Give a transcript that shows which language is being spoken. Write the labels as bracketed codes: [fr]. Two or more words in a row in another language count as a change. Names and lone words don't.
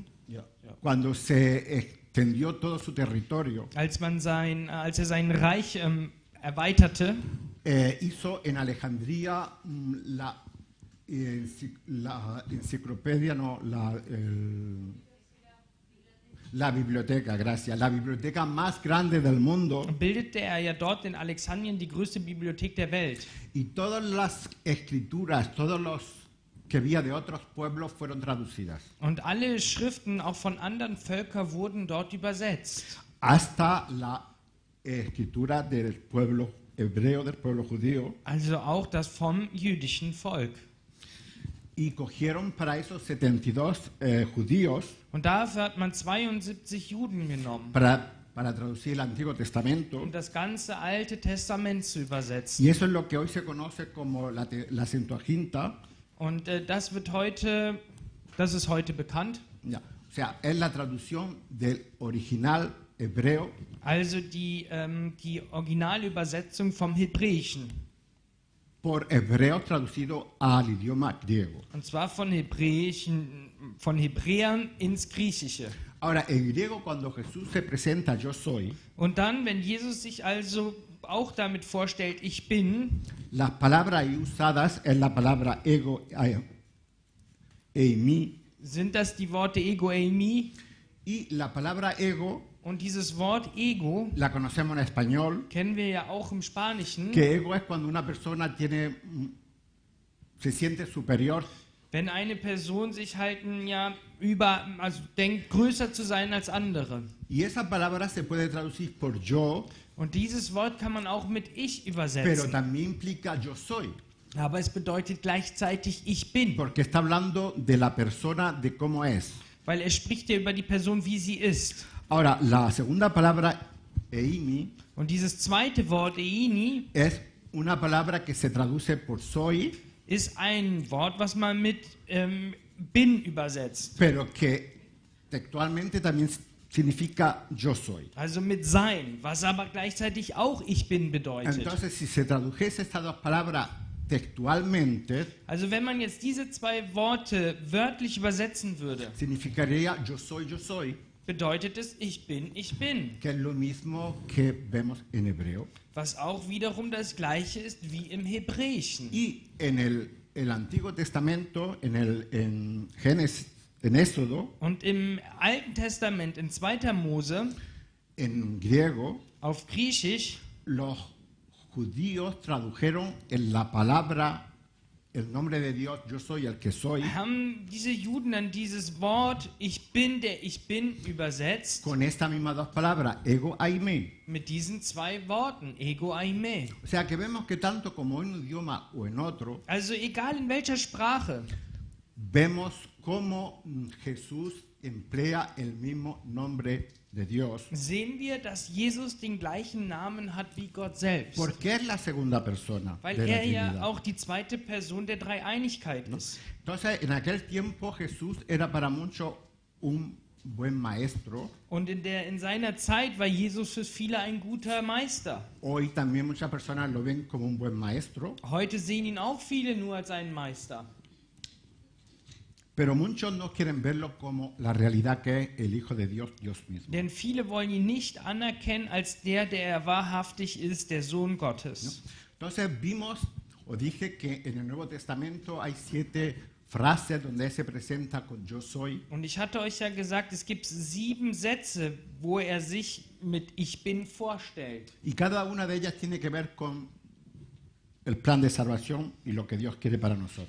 [es] cuando se extendió todo su territorio, [de] als er sein Reich erweiterte, [es] hizo en Alejandría la enciclopedia, no, la biblioteca, gracias, la biblioteca más grande del mundo, [de] bildete er ja dort in Alexandrien die größte Bibliothek der Welt. [es] y todas las escrituras, todos los que había de otros pueblos fueron traducidas, [de] Und alle Schriften, auch von anderen Völkern, wurden dort übersetzt. [es] hasta la escritura del pueblo hebreo, del pueblo judío, [de] Also auch das vom jüdischen Volk. [es] y cogieron para esos 72 judíos [de] Und dafür hat man 72 Juden genommen, [es] para traducir el Antiguo Testamento. [de] um das ganze Alte Testament zu übersetzen. [es] Y eso es lo que hoy se conoce como la Septuaginta. [de] Und das ist heute bekannt. [es] Ya, o sea, es la traducción del original hebreo [de] Also die Originalübersetzung vom Hebräischen. [es] por hebreos traducido al idioma griego. [de] Und zwar von Hebräern ins Griechische. [es] Ahora, en griego, cuando Jesús se presenta, yo soy, [de] Und dann, wenn Jesus sich also auch damit vorstellt, ich bin, [es] las palabras ahí usadas es la palabra ego, eimi, [de] sind das die Worte [el] Ego Eimi. [es] y la palabra ego [de] Und dieses Wort Ego [es] la conocemos en español, [de] kennen wir ja auch im Spanischen. [es] que ego es cuando una persona se siente superior. [de] Wenn eine Person sich halt also denkt, größer zu sein als andere. [es] Y esa palabra se puede traducir por yo, [de] Und dieses Wort kann man auch mit Ich [es] pero [de] übersetzen. [es] también implica yo soy, [de] Aber es bedeutet gleichzeitig ich bin. [es] porque está hablando de la persona, de cómo es. [de] Weil er spricht ja über die Person, wie sie ist. [es] Ahora, la segunda palabra, eimi, [de] Und dieses zweite Wort Eini [es] es una palabra que se traduce por soy, [de] ist ein Wort, was man mit bin übersetzt. [es] pero que textualmente también significa yo soy. [de] Also mit sein, was aber gleichzeitig auch ich bin bedeutet. [es] Entonces, si se tradujese estas dos palabras textualmente, [de] Also wenn man jetzt diese zwei Worte wörtlich übersetzen würde, [es] significaría yo soy, [de] bedeutet es ich bin, [es] que es lo mismo que vemos en hebreo. [de] was auch wiederum das gleiche ist wie im Hebräischen. [es] Y en el Antiguo Testamento, en Génesis, en Éxodo, [de] Und im Alten Testament, in 2. Mose, [es] en griego, [de] auf Griechisch, [es] los judíos tradujeron en la palabra, el nombre de Dios, yo soy el que soy, [de] haben diese Juden dann dieses Wort ich bin, der ich bin übersetzt [es] con estas mismas dos palabras, [el] ego, aime. [de] mit diesen zwei Worten, [el] Ego Eime. [es] O sea que vemos que tanto como en un idioma o en otro, [de] Also egal in welcher Sprache, [es] vemos cómo Jesús emplea el mismo nombre de Dios, [de] sehen wir, dass Jesus den gleichen Namen hat wie Gott selbst. [es] porque es la segunda persona [de] Weil [es] de la [de] er ja [es] Trinidad. [de] auch die zweite Person der Dreieinigkeit ist. [es] Entonces, en aquel tiempo Jesús era para muchos un buen maestro. [de] Und in seiner Zeit war Jesus für viele ein guter Meister. [es] Hoy también muchas personas lo ven como un buen maestro, [de] Heute sehen ihn auch viele nur als einen Meister. [es] pero muchos no quieren verlo como la realidad que es el Hijo de Dios, Dios mismo. [de] Denn viele wollen ihn nicht anerkennen als der er wahrhaftig ist, der Sohn Gottes. [es] Entonces vimos, o dije que en el Nuevo Testamento hay 7 frases donde él se presenta con yo soy, [de] Und ich hatte euch ja gesagt, es gibt 7 Sätze, wo er sich mit Ich bin vorstellt. [es] y cada una de ellas tiene que ver con el plan de salvación y lo que Dios quiere para nosotros.